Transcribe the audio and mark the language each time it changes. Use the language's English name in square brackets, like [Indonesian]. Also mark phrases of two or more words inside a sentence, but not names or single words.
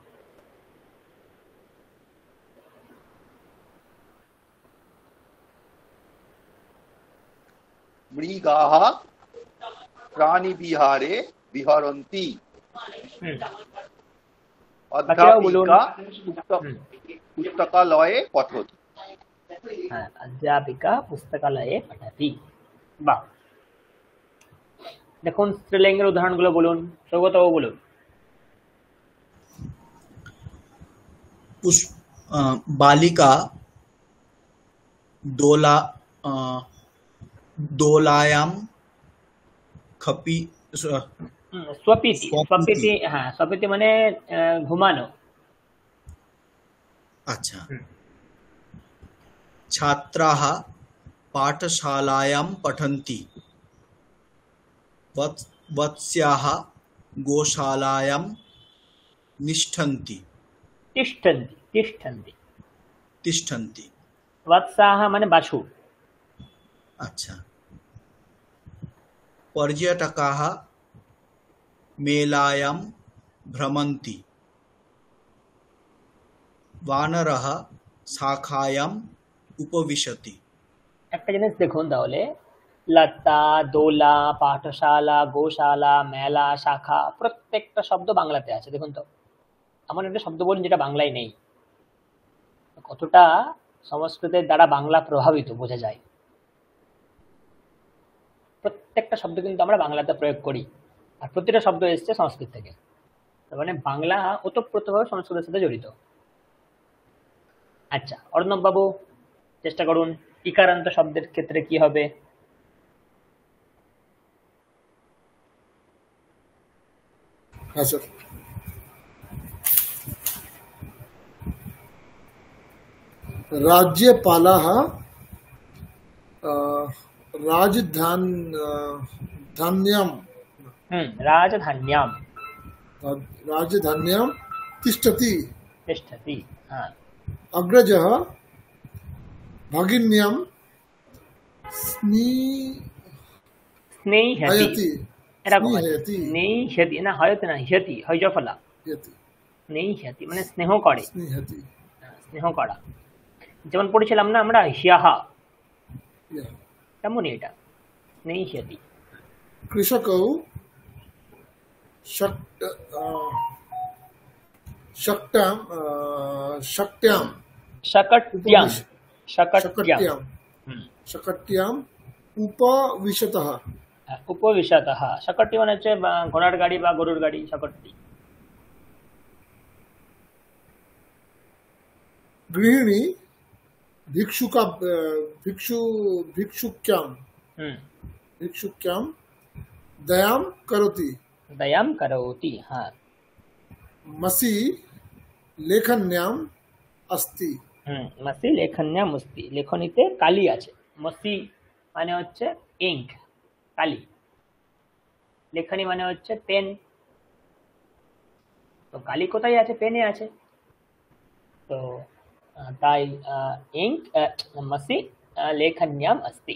[Sanskrit] मृगाः प्राणिविहारे विहरन्ति। बचाओ बोलून। अध्यापिका पुस्तकालये पठति। हाँ, अध्यापिका पुस्तकालये पठति। [Bangla] বাহ, দেখুন স্ত্রীলিঙ্গের উদাহরণগুলো বলুন। সৌগতবাবু বলুন। [Sanskrit] बालिका दोला दोलायां खपी स्वपिति। स्वपिति। स्वपिति, हाँ स्वपिति [Bangla] মানে ঘুমানো। [Sanskrit] अच्छा। छात्राः पाठशालायां पठन्ति। वत्स्याः गोशालायां निष्ठन्ति तिष्ठन्ति। तिष्ठन्ति। तिष्ठन्ति। [Bangla] वत्साः মানে বাছুর। अच्छा। [Sanskrit] पर्यटकाः मेलायां भ्रमन्ति। वानरः शाखायाम् उपविशति। [Bangla] একটা জিনিস দেখুন তাহলে, লতা, দোলা, পাঠশালা, গোশালা, মেলা, শাখা প্রত্যেকটা শব্দ বাংলাতে আছে। দেখুন তো, এমন একটা শব্দ বলুন যেটা বাংলায় নেই। কতটা সংস্কৃতের দ্বারা বাংলা প্রভাবিত বোঝা যায়। প্রত্যেকটা শব্দ কিন্তু আমরা বাংলাতে প্রয়োগ করি, আর প্রতিটা শব্দ এসছে সংস্কৃত থেকে। তার মানে বাংলা ওতপ্রোতভাবে সংস্কৃতের সাথে জড়িত। আচ্ছা, অর্ণব বাবু চেষ্টা করুন, ইকারান্ত শব্দের ক্ষেত্রে কি হবে? [Hindi] हाँ सर। [Sanskrit] राज्यपालः धान्यं राजधान्यां राजधान्यां तिष्ठति। तिष्ठति। हाँ। अग्रजः भगिन्यां স্নেহয়তি। [Bangla] এরকম আছে। [Sanskrit] স্নেহয়তি। [Bangla] স্নেহয়তি না, হয়তো না, হ্যতি, হয়জফলা। স্নেহয়তি মানে স্নেহ করে। [Sanskrit] स्नेहति। [Bangla] স্নেহ করা। যেমন পড়েছিলাম না আমরা হ্যাহা, [Sanskrit] यः। [Bangla] তেমনই এটা স্নেহয়তি। [Sanskrit] कृषकौ शक्त्यां शकट्यां। शकट्यां। शकट्याम् उपविशतः। উপবিশতः। शकट्टी [Bangla] মানে হচ্ছে ঘোড়ার গাড়ি বা গরুর গাড়ি, [Sanskrit] शकट्टी। गृहिणी भिक्षुक्यां दयां करोति। दयां करोति। हाँ। मसी लेखन्याम् अस्ति। মসি লেখন্যাম অস্তি। [Bangla] লেখনীতে কালি আছে। মসি মানে হচ্ছে ইঙ্ক, কালি। লেখনী মানে হচ্ছে পেন। তো কালি কোথায় আছে? পেনে আছে। তো তাই ইঙ্ক [Sanskrit] মসি লেখন্যাম অস্তি।